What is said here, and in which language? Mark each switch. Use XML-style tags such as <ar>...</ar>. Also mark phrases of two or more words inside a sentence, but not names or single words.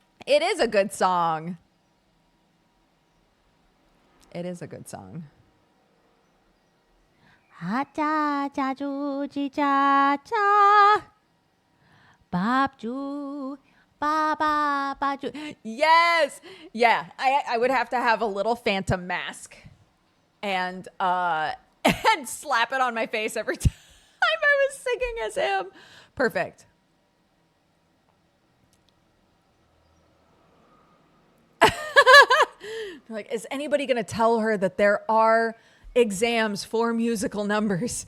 <en>It is a good song. It is a good song. Ha cha cha ju ji cha cha. Bop ju. Ba ba ba ju. Yes. Yeah. I would have to have a little phantom mask and and slap it on my face every time I was singing as him. Perfect. Like, is anybody going to tell her that there are exams for musical numbers?</en>